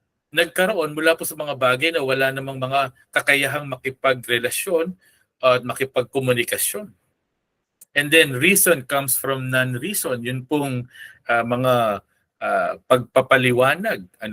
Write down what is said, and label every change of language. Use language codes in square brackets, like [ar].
[tl] Nagkaroon mula po sa mga bagay na wala namang mga kakayahang makipagrelasyon at makipagkomunikasyon. [en] And then reason comes from non-reason. [tl] Yun pong mga pagpapaliwanag.